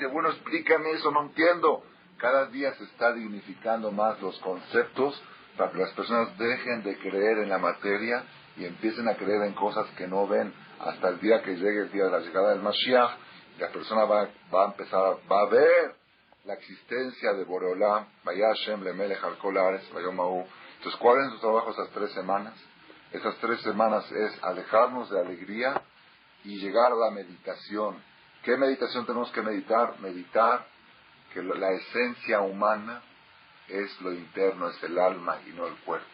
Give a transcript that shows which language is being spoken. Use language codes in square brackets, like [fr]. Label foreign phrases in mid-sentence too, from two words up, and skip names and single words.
[es] Bueno, explícame eso, no entiendo. Cada día se está dignificando más los conceptos para que las personas dejen de creer en la materia y empiecen a creer en cosas que no ven. Hasta el día que llegue el día de la llegada del Mashiach, la persona va a empezar, va a ver la existencia de Boreolam. [he] והיה השם למלך על כל הארץ ביום ההוא. [es] Entonces, ¿cuál es su trabajo esas 3 semanas? Esas 3 semanas es alejarnos de alegría y llegar a la meditación. ¿Qué meditación tenemos que meditar? Meditar que la esencia humana es lo interno, es el alma y no el cuerpo.